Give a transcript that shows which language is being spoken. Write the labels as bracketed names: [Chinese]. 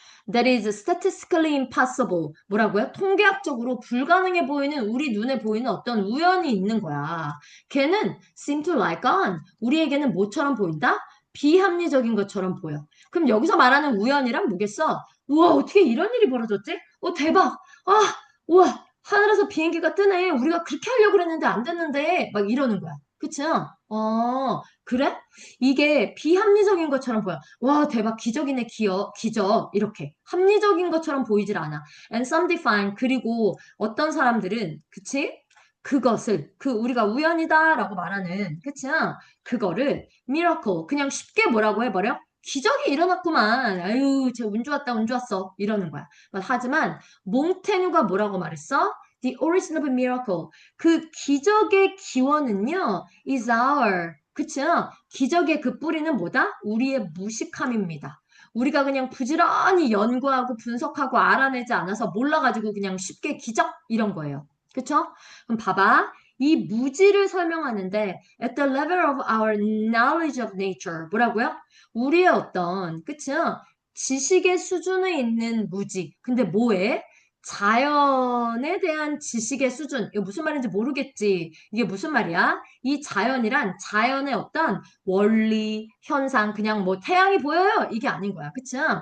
[English] That is statistically impossible. [Korean] 뭐라고요? 통계학적으로 불가능해 보이는 우리 눈에 보이는 어떤 우연이 있는 거야. 걔는 [English] seem to like on. [Korean] 우리에게는 뭐처럼 보인다? 비합리적인 것처럼 보여. 그럼 여기서 말하는 우연이란 뭐겠어? 우와, 어떻게 이런 일이 벌어졌지? 대박. 아, 우와, 하늘에서 비행기가 뜨네. 우리가 그렇게 하려고 그랬는데 안 됐는데. 막 이러는 거야. 그쵸? 그래? 이게 비합리적인 것처럼 보여. 와, 대박, 기적이네, 기적. 이렇게. 합리적인 것처럼 보이질 않아. [English] And some define, [Korean] 그리고 어떤 사람들은, 그치? 그것을, 우리가 우연이다라고 말하는, 그치? 그거를, miracle, 그냥 쉽게 뭐라고 해버려? 기적이 일어났구만. 아유, 쟤 운 좋았다, 운 좋았어. 이러는 거야. 하지만, 몽테뉴가 뭐라고 말했어? [English] The origin of a miracle. [Korean] 그 기적의 기원은요, [English] is our. [Korean] 그쵸? 기적의 그 뿌리는 뭐다? 우리의 무식함입니다. 우리가 그냥 부지런히 연구하고 분석하고 알아내지 않아서 몰라가지고 그냥 쉽게 기적 이런 거예요. 그쵸? 그럼 봐봐. 이 무지를 설명하는데 [English] at the level of our knowledge of nature [Korean] 뭐라고요? 우리의 어떤 그쵸? 지식의 수준에 있는 무지. 근데 뭐에? 자연에 대한 지식의 수준. 이거 무슨 말인지 모르겠지. 이게 무슨 말이야? 이 자연이란 자연의 어떤 원리, 현상, 그냥 뭐 태양이 보여요? 이게 아닌 거야. 그치?